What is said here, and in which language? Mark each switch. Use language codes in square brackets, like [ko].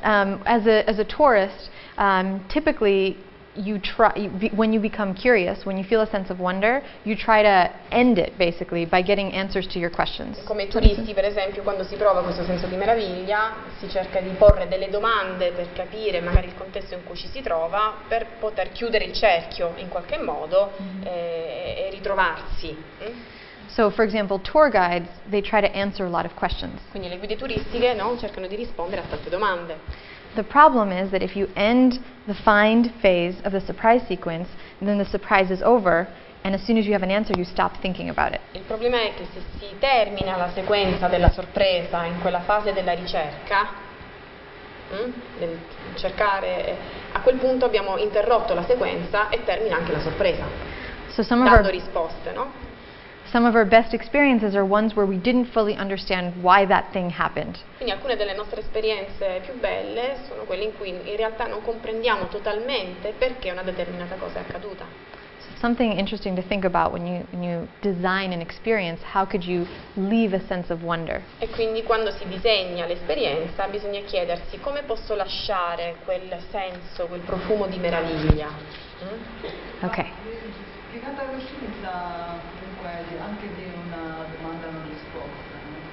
[en] As a tourist, typically when you become curious, when you feel a sense of wonder, you try to end it basically by getting answers to your questions. [it] Come turisti, per esempio, quando si prova questo senso di meraviglia, si cerca di porre delle domande per capire magari il contesto in cui ci si trova, per poter chiudere il cerchio in qualche modo e ritrovarsi. [en] So, for example, tour guides, they try to answer a lot of questions. [it] Quindi le guide turistiche, no, cercano di rispondere a tante domande. [en] The problem is that if you end the find phase of the surprise sequence, then the surprise is over, and as soon as you have an answer, you stop thinking about it. [it] Il problema è che se si termina la sequenza della sorpresa in quella fase della ricerca, del cercare, a quel punto abbiamo interrotto la sequenza e termina anche la sorpresa, [en] So some [it] dando risposte, no? [en] of our best experiences are ones where we didn't fully understand why that thing happened. [it] Quindi alcune delle nostre esperienze più belle sono quelle in cui in realtà non comprendiamo totalmente perché una determinata cosa è accaduta. [en] So something interesting to think about when you design an experience, how could you leave a sense of wonder? [it] E quindi quando si disegna l'esperienza bisogna chiedersi come posso lasciare quel senso, quel profumo di meraviglia. [en] Okay. [it] Piegata coscienza comunque anche di una domanda non risposta, no?